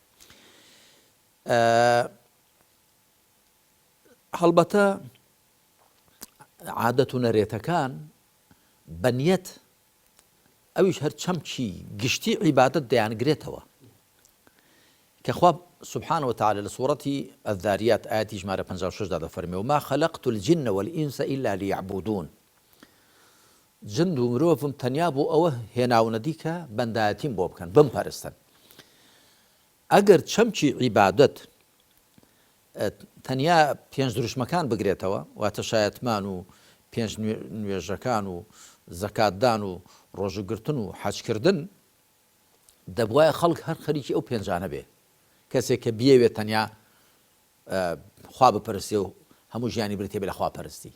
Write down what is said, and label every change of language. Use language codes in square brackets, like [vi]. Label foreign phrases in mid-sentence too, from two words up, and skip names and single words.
[ckb] هەڵبەتە عادەت و نەرێتەکان بەنیەت ئەویش هەر چەمکی گشتی عیبادەت دەیانگرێتەوە کە خوا [ar] سبحانه وتعالى لسورة الذاريات آياتي [ckb] ژمارە 56 دا دەفەرمێ [ar] وما خلقت الجن والإنس إلا ليعبدون. [ckb] جند و مرۆڤم تەنیا بۆ ئەوە هێناونەدی کە بەندایەتیم بۆ بکەن بمپەرستن. ئەگەر چەمکی عیبادەت تەنیا پێنج دروشمەکان بگرێتەوە واتە شایەتمان و پێنج نوێژەکان و زەکاتدان و ڕۆژەگرتن و حەجکردن دەبوایە خەڵک هەر خەریکی ئەو پێنجانە بێ، کەسێک کە بیەوێت تەنیا خوا بپەرستێ و هەموو ژیانی بریتێ بێ لە خوا پەرستی.